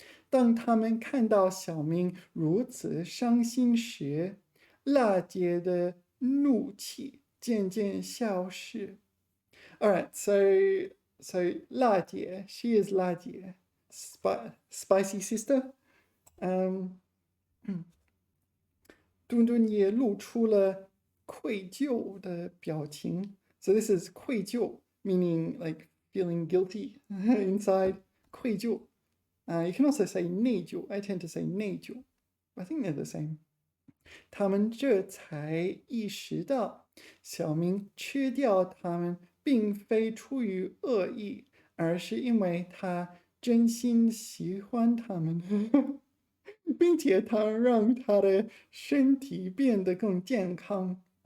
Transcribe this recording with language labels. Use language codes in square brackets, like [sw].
[zh] 当他们看到小明如此伤心时，辣姐的怒气渐渐消失。 [en] All right, so 辣姐, she is 辣姐, spicy sister. [zh] 顿顿也露出了愧疚的表情。 [en] So this is 愧疚, meaning like feeling guilty inside. [zh] 愧疚. [en] You can also say 内疚. I tend to say 内疚. I think they're the same. [zh] 他们这才意识到，小明吃掉他们并非出于恶意，而是因为他真心喜欢他们。并且它让他的身体变得更健康。